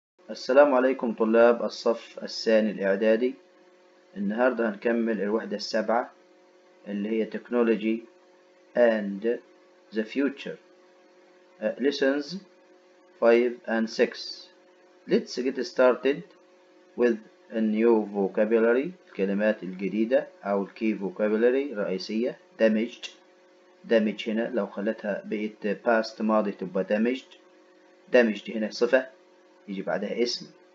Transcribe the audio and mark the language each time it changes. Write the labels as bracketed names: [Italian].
[Arabic] السلام عليكم طلاب الصف الثاني الإعدادي. النهاردة هنكمل الوحدة السابعة اللي هي [English] Technology and the Future. Lessons 5 and 6. Let's get started with a new vocabulary. [Arabic] الكلمات الجديدة أو الكي vocabulary الرئيسية. دمج هنا لو خلتها بقت past ماضي تبقى damaged هنا صفة يجي بعدها اسم.